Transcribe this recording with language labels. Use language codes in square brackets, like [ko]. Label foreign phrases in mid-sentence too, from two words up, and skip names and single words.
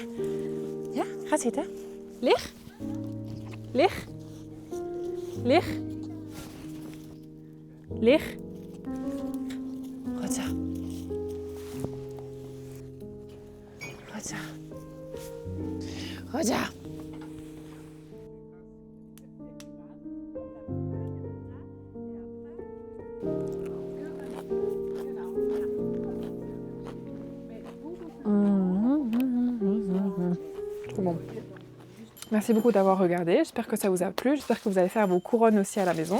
[nl] Ja, ga zitten. Lig. Lig. Lig. Lig. Goed zo. Goed zo. Goed zo. [fr] Trop bon. Merci beaucoup d'avoir regardé, j'espère que ça vous a plu, j'espère que vous allez faire vos couronnes aussi à la maison.